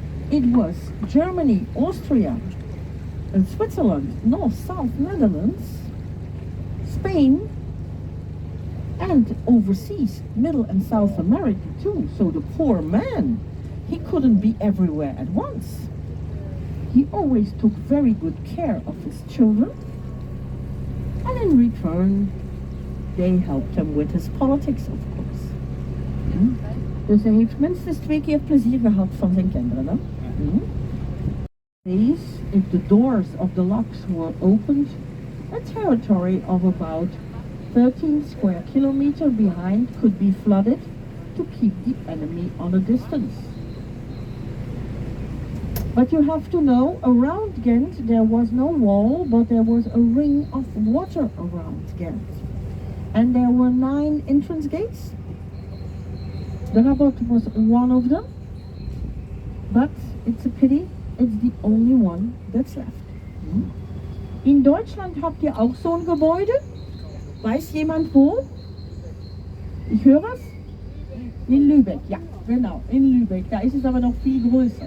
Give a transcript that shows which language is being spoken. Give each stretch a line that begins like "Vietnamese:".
English: It was Germany, Austria, and Switzerland, North, South, Netherlands, Spain, and overseas, Middle and South America too. So the poor man, he couldn't be everywhere at once. He always took very good care of his children, and in return, they helped him with his politics, of course.
Dutch: Dus hij heeft minstens 2 keer plezier gehad van zijn kinderen. Hè?
English: These, if the doors of the locks were opened, a territory of about 13 square kilometers behind could be flooded to keep the enemy on a distance. But you have to know, around Ghent there was no wall, but there was a ring of water around Ghent. And there were 9 entrance gates. The Rabat was one of them, but it's a pity, it's the only one that's left.
German: In Deutschland habt ihr auch so ein Gebäude? Weiß jemand wo? Ich höre es? In Lübeck, ja, genau, in Lübeck. Da ist es aber noch viel größer.